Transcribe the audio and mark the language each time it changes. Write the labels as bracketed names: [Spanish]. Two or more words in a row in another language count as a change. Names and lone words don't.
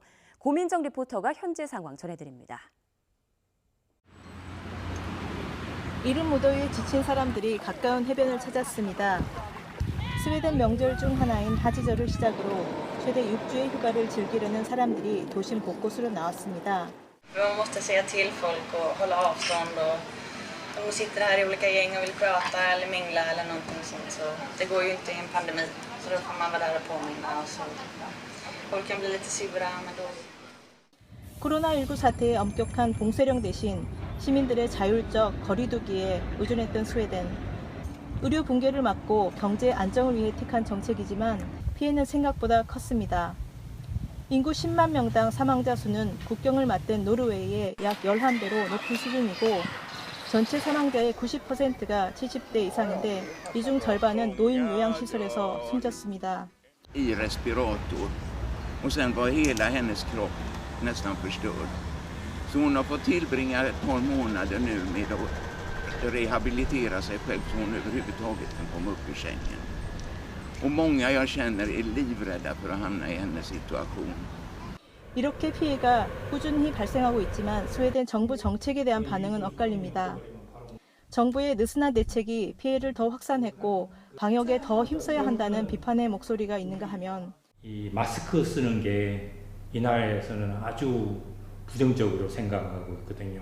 [Korean] 고민정 리포터가 현지 상황 전해드립니다. 이른 무더위에 지친 사람들이 가까운 해변을 찾았습니다. 스웨덴 명절 중 하나인 하지절을 시작으로 최대 6주의 휴가를 즐기려는 사람들이 도심 곳곳으로 나왔습니다. [Swedish] Man måste säga till folk och hålla avstånd och de sitter här i olika gäng och vill prata eller mingla eller någonting sånt, så det går ju inte i en pandemi, så då får man vara där och påminna och så folk kan bli lite sura, men då. [Korean] 코로나19 사태의 엄격한 봉쇄령 대신 시민들의 자율적 거리두기에 의존했던 스웨덴. 의료 붕괴를 막고 경제 안정을 위해 택한 정책이지만 피해는 생각보다 컸습니다. 인구 10만 명당 사망자 수는 국경을 맞댄 노르웨이의 약 11배로 높은 수준이고 전체 사망자의 90%가 70대 이상인데 이 중 절반은 노인 요양시설에서 숨졌습니다. [Swedish] I respirator och sen var hela hennes kropp nästan förstörd. Så hon har fått tillbringa ett par månader nu med att rehabilitera sig själv så hon överhuvudtaget kan komma upp ur sängen. Och många jag känner är livrädda för att hamna i hennes situation. [Korean] 이렇게 피해가 꾸준히 발생하고 있지만 스웨덴 정부 정책에 대한 반응은 엇갈립니다. 정부의 느슨한 대책이 피해를 더 확산했고 방역에 더 힘써야 한다는 비판의 목소리가 있는가 하면 이 마스크 쓰는 게 이 나라에서는 아주 부정적으로 생각하고 있거든요.